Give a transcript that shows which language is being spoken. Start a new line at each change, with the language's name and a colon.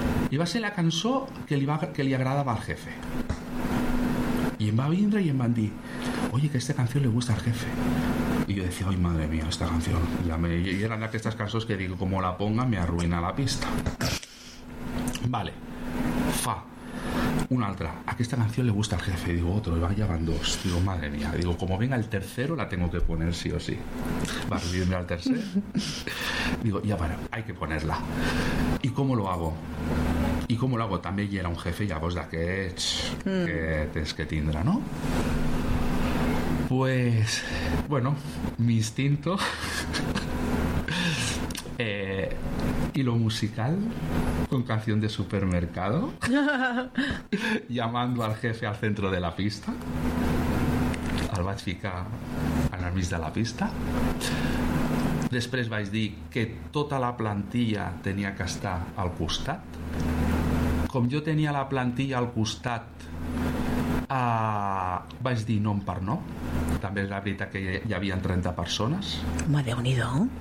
Catalan: I va ser la cançó que li agradava al jefe. I em va vindre i em van dir,
Spanish: oye, que esta canción le gusta al jefe. Y yo decía, ay, madre mía, esta canción. Y eran de estas canciones que digo, como la ponga, me arruina la pista. Vale. Fa. Una otra. A esta canción le gusta al jefe. Digo, otro. Y ya van dos. Digo, madre mía. Digo, como venga el tercero, la tengo que poner sí o sí. Va a subirme al tercero. Digo, ya para, hay que ponerla. ¿Y cómo lo hago? ¿Y cómo lo hago? También era un jefe, ya vos de
Catalan: aquests que tens que tindre,
Spanish: ¿no? Pues, bueno, mi instinto y lo musical con canción de supermercado llamando al jefe al centro de la pista,
Catalan: al vaig ficar en el mig de la pista. Després vaig dir que tota la plantilla tenia que estar al costat. Com jo tenia la plantilla al costat, vaig dir nom per nom. També és la veritat que hi havia 30 persones. Home, Déu-n'hi-do.